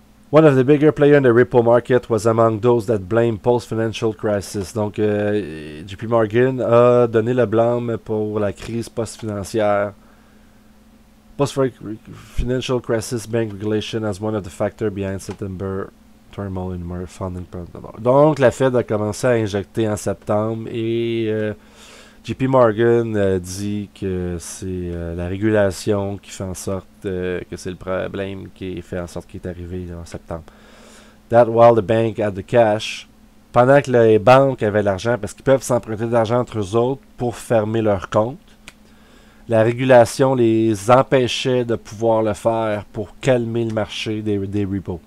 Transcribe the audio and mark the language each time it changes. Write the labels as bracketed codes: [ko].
[en] One of the bigger players in the repo market was among those that blame post-financial crisis. [fr] Donc, JP Morgan a donné le blâme pour la crise post-financière. [en] Post-financial crisis bank regulation as one of the factors behind September turmoil in funding. [fr] Donc, la Fed a commencé à injecter en septembre et JP Morgan dit que c'est la régulation qui fait en sorte que c'est le problème qui fait en sorte qu'il est arrivé en septembre. [en] That while the bank had the cash, [fr] pendant que les banques avaient l'argent, parce qu'ils peuvent s'emprunter de l'argent entre eux autres pour fermer leur compte, la régulation les empêchait de pouvoir le faire pour calmer le marché des repos.